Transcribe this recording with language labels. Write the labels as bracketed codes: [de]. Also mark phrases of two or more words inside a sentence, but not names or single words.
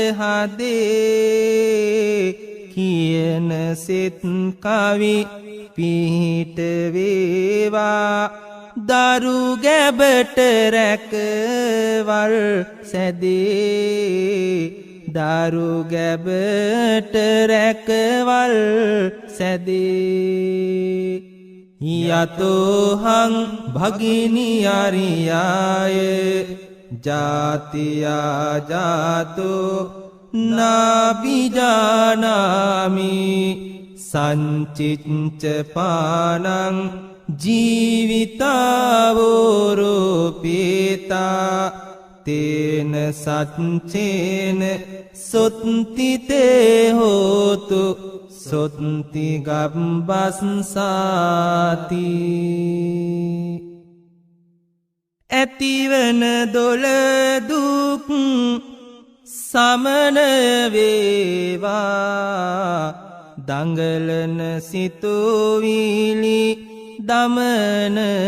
[si] හදේ කියන සෙත් කවි පිහිට වේවා දරු ගැබට රැකවල් සැදේ දරු ගැබට රැකවල් සැදේ [pi] යතෝහං භගිනි අරියාය ජාතියා ජාතෝ නාබිජානාමි සංචිච්ච පානං ජීවිතාවෝරෝපේතා තේන සච්චේන සොත්තිතේ හෝතු සොත්ති [si] ගබ්බස්සාති ඇතිවන දොළ දුක් සමන වේවා දඟලන සිතුවිලි දමනය